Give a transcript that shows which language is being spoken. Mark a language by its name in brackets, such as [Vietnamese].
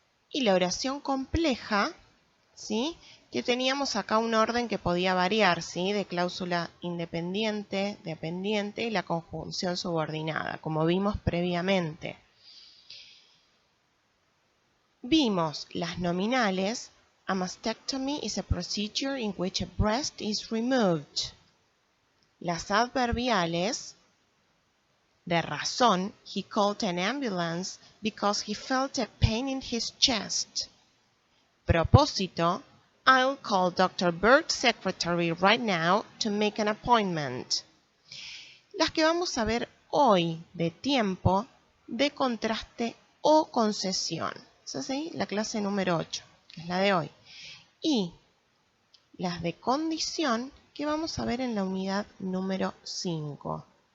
[Spanish] Y la oración compleja, ¿sí? Que teníamos acá un orden que podía variar, ¿sí? De cláusula independiente, dependiente y la conjunción subordinada, como vimos previamente. Vimos las nominales. [English] A mastectomy is a procedure in which a breast is removed. [Spanish] Las adverbiales, de razón, [English] he called an ambulance because he felt a pain in his chest. Propósito, I'll call Dr. Berg's secretary right now to make an appointment. [Spanish] Las que vamos a ver hoy de tiempo, de contraste o concesión. Es así, la clase número 8, que es la de hoy. Y las de condición que vamos a ver en la unidad número 5.